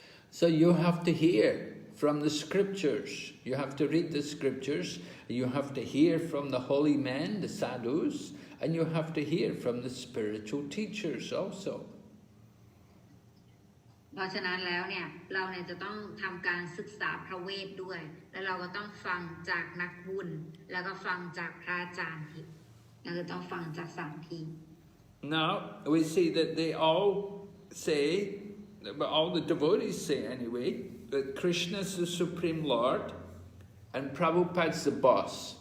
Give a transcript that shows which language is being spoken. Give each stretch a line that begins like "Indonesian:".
English: So you have to hear from the scriptures. You have to read the scriptures. You have to hear from the holy men, the sadhus, and you have to hear from the spiritual teachers also.
Thai: เพราะฉะนั้นแล้วเนี่ยเราเนี่ยจะต้องทำการศึกษาพระเวทด้วยแล้วเราก็ต้องฟังจากนักบุญแล้วก็ฟังจากพระอาจารย์อีกเราจะต้องฟังจาก3ที่
English: Now we see that they all say, but all the devotees say anyway, that Krishna is the Supreme Lord and Prabhupada's the boss.